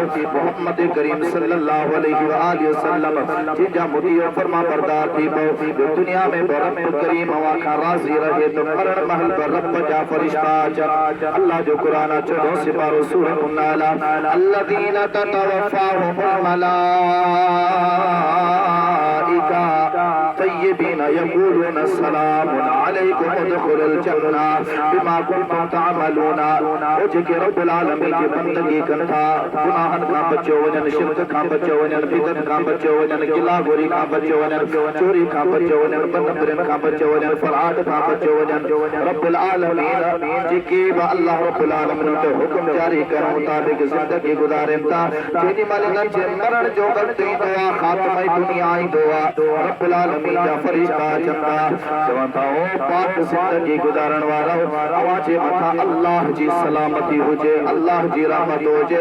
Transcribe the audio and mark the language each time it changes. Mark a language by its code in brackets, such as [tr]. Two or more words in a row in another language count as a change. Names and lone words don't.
[sd] मोहम्मद करीम [ar] صلى الله عليه وسلم [sd] जिनजा मुती और फरमा बरदार थी पओ। दुनिया में रब करीम अवां खां राज़ी रहे तो मरण महल पर रब जा फरिश्ता अचनि। अल्लाह जो कुरान 14 सिपारो सूरत अन्नाल, [ar] الذين تتوفاهم الملائكة طيبين يقولون سلام عليكم ادخلوا الجنة بما كنتم تعملون. [sd] ओ जेके [ar] رب العالمين [sd] जी बंदगी कनि था, गुनाहनि खां बचो वञनि, शिरक खां बचो वञनि, बिदअत खां बचो वञनि, गिलागोरी खां बचो वञनि, चोरी खां बचो वञनि, बदनबरिन खां बचो वञनि, फराड खां बचो वञनि। [ar] رب العالمين [sd] जेके बि [ar] الله رب العالمين [sd] जो हुक्म जारी करण मुताबिक ज़िंदगी गुज़ारनि था, जेॾी महिल इन्हनि जे मरण जो वक़्तु ईंदो आहे, ख़ात्मे दुनिया ईंदो आहे, [ar] رب العالمين [sd] जा फरिश्ता अचनि था, चवनि था, ओ पाक ज़िंदगी गुज़ारण वारो, अवां जे मथां अल्लाह जी सलामती हुजे, अल्लाह जी रहमत हुजे।